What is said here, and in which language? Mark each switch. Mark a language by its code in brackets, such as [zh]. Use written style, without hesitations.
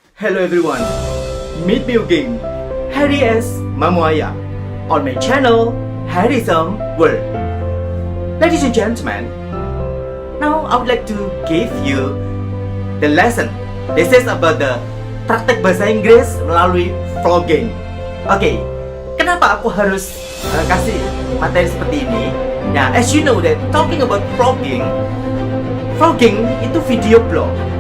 [en] Hello everyone, meet me again, Harry S. Mamuaya, on my channel, Harryism World. Ladies and gentlemen, now I would like to give you the lesson. This is about the [id] praktek bahasa Inggris melalui vlogging. Oke, kenapa aku harus kasih materi seperti ini? [en] Nah, as you know that talking about vlogging itu video blog.